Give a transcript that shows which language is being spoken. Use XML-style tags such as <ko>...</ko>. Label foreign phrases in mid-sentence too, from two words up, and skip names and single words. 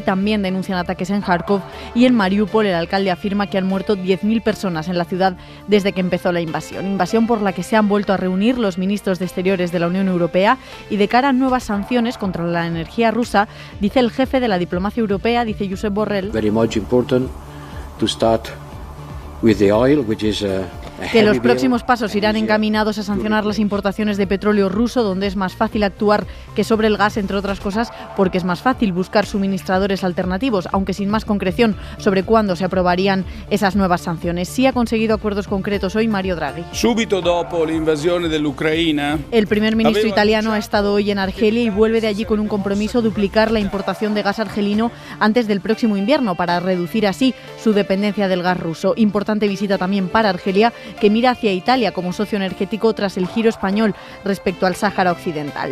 <es>También denuncian ataques en Kharkov y en Mariupol. El alcalde afirma que han muerto 10.000 personas en la ciudad desde que empezó la invasión. Invasión por la que se han vuelto a reunir los ministros de Exteriores de la Unión Europea y de cara a nuevas sanciones contra la energía rusa, dice el jefe de la diplomacia europea, dice Josep Borrell.</es> <en>Very much important to start</en> <es>Que los próximos pasos irán encaminados a sancionar las importaciones de petróleo ruso, donde es más fácil actuar que sobre el gas, entre otras cosas, porque es más fácil buscar suministradores alternativos, aunque sin más concreción sobre cuándo se aprobarían esas nuevas sanciones. Sí ha conseguido acuerdos concretos hoy Mario Draghi.</es> <it>Subito dopo l'invasione dell'Ucraina,</it> <es>el primer ministro italiano ha estado hoy en Argelia y vuelve de allí con un compromiso: duplicar la importación de gas argelino antes del próximo invierno, para reducir así su dependencia del gas ruso. Importante visita también para Argelia, que mira hacia Italia como socio energético tras el giro español respecto al Sáhara Occidental.</es>